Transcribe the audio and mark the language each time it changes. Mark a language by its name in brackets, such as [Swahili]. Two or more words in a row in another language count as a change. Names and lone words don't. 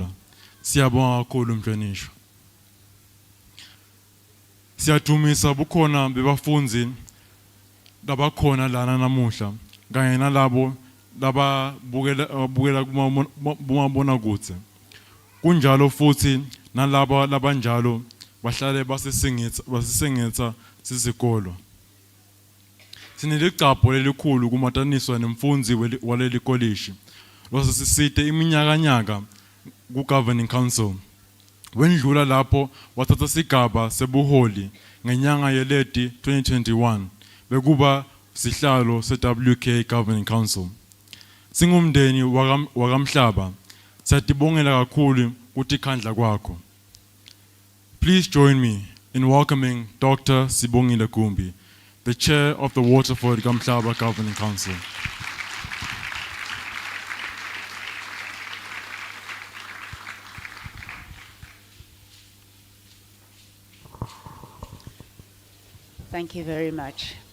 [Swati] Siyabonga kakhulu umhlonishwa. Siyadumisa bukhona bebafunzi labakhona lana namuhla kanye nalabo lababukela kumabona kudze. Kunjalo futhi nalabo labanjalo bahlale basisingetha sisikolo. Sinelicapho lelikhulu kumataniswa nemfundzi waleli college. Lose sisite iminyakanyaka ku- [English] Governing Council. [Swati] Wendlula lapho wathatha sigaba sebuholi ngenyanga yeleti 2021 bekuba sihlalo se-WK [English] Governing Council. [Swati] Singumndeni wakamhlaba siyatibongela kakhulu kutikhandla kwakho. [English] Please join me in welcoming Dr. Sibongile Gumbi, the chair of the Waterford Kamhlaba Governing Council. Thank you very much.